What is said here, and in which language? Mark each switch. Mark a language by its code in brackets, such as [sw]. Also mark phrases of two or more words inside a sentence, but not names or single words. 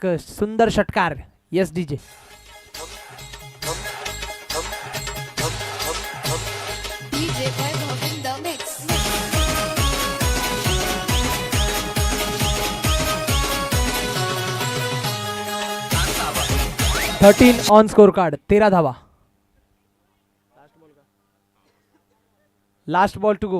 [mr] सुंदर षटकार. [en] yes DJ. DJ Vaibhav in the mix. 13 on score card. 13 धावा. last ball to go.